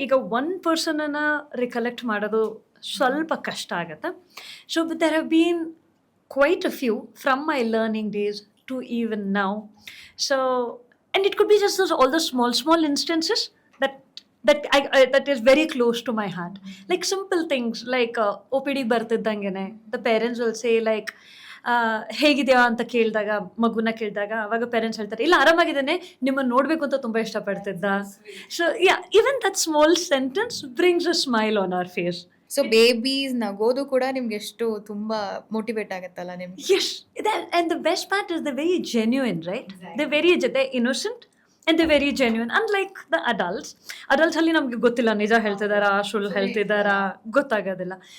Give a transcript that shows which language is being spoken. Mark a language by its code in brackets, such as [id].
[kn] ಈಗ one ಪರ್ಸನನ್ನು recollect ಮಾಡೋದು ಸ್ವಲ್ಪ ಕಷ್ಟ ಆಗುತ್ತೆ. [en] So there have been quite a few from my learning days to even now. So and it could be just all the small instances that that is very close to my heart. Like simple things like [kn] OPD ಬರ್ತಿದ್ದಂಗೆನೆ [en] the parents will say like [kn] ಹೇಗಿದೆಯಾ ಅಂತ ಕೇಳಿದಾಗ ಮಗುನ ಕೇಳಿದಾಗ ಅವಾಗ parents ಹೇಳ್ತಾರೆ ಇಲ್ಲ ಆರಾಮಾಗಿದ್ದಾನೆ ನಿಮ್ಮನ್ನು ನೋಡಬೇಕು ಅಂತ ತುಂಬ ಇಷ್ಟಪಡ್ತಿದ್ದ. [en] So ya even that small sentence brings a smile on our face. [kn] So babies ನಗೋದು ಕೂಡ ನಿಮ್ಗೆ ಎಷ್ಟು ತುಂಬಾ ಮೋಟಿವೇಟ್ ಆಗುತ್ತಲ್ಲ ನಿಮ್ಗೆ. [en] Yes, and the best part is they're very genuine, right? They're innocent and they're very genuine. Unlike the adults [kn] ಅಲ್ಲಿ ನಮ್ಗೆ ಗೊತ್ತಿಲ್ಲ ನಿಜ ಹೇಳ್ತಿದಾರಾ ಸುಳ್ಳು ಹೇಳ್ತಿದಾರಾ ಗೊತ್ತಾಗೋದಿಲ್ಲ.